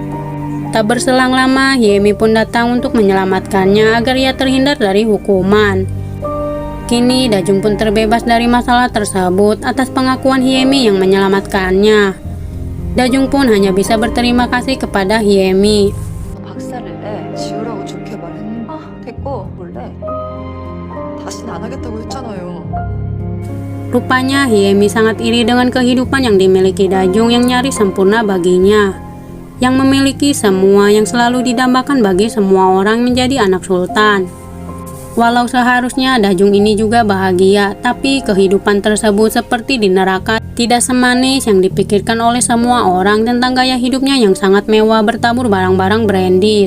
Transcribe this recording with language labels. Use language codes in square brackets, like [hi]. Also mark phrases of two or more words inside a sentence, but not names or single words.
[id] Tak berselang lama, Hyemi pun datang untuk menyelamatkannya agar ia terhindar dari hukuman. Kini Dajung pun terbebas dari masalah tersebut atas pengakuan Hyemi yang menyelamatkannya. Dajung pun hanya bisa berterima kasih kepada Hyemi. [ko] 박살을 내 지우라고 좋게 말했는데 됐고 원래 다시는 안 하겠다고 했잖아요. [id] Rupanya Hyemi sangat iri dengan kehidupan yang dimiliki Dajung yang nyaris sempurna baginya, yang memiliki semua yang selalu didambakan bagi semua orang menjadi anak sultan. Walau seharusnya Dajung ini juga bahagia, tapi kehidupan tersebut seperti di neraka, tidak semanis yang dipikirkan oleh semua orang tentang gaya hidupnya yang sangat mewah bertabur barang-barang branded.